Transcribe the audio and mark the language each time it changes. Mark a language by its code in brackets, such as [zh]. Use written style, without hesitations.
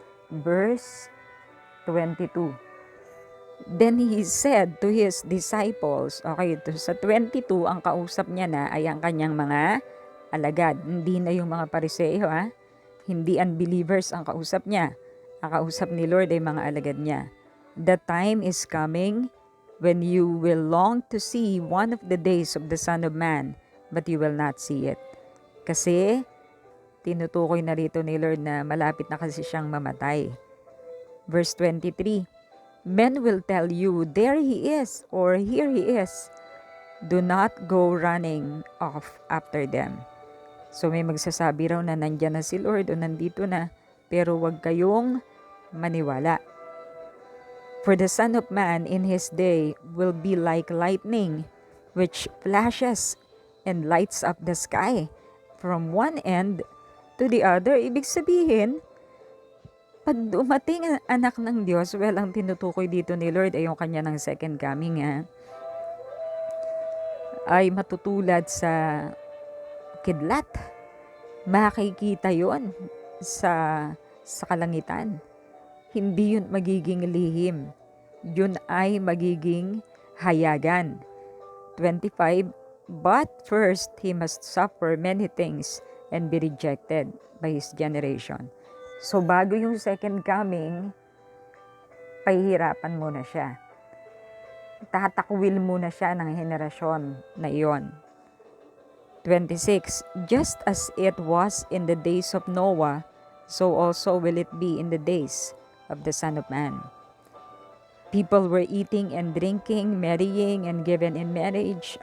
[en] Verse 22. Then he said to his disciples, okay, [tl] sa 22, ang kausap niya na ay ang kanyang mga alagad. Hindi na yung mga Pariseo, ha? Hindi unbelievers ang kausap niya. Ang kausap ni Lord ay mga alagad niya. [en] The time is coming when you will long to see one of the days of the Son of Man, but you will not see it. [tl] Kasi, tinutukoy na rito ni Lord na malapit na kasi siyang mamatay. [en] Verse 23, men will tell you, there he is, or here he is. Do not go running off after them. [tl] So may magsasabi raw na nandyan na si Lord o nandito na, pero wag kayong maniwala. [en] For the Son of Man in his day will be like lightning, which flashes and lights up the sky from one end to the other. [tl] Ibig sabihin, pag dumating ang anak ng Diyos, well, ang tinutukoy dito ni Lord ay yung kanya ng second coming, ay matutulad sa kidlat. Makikita yon sa kalangitan. Hindi yun magiging lihim. Yun ay magiging hayagan. [en] 25, but first he must suffer many things and be rejected by his generation. [tl] So bago yung second coming, pahihirapan muna siya. Tatakwil muna siya ng henerasyon na iyon. [en] 26, just as it was in the days of Noah, so also will it be in the days of the Son of Man. People were eating and drinking, marrying, and given in marriage.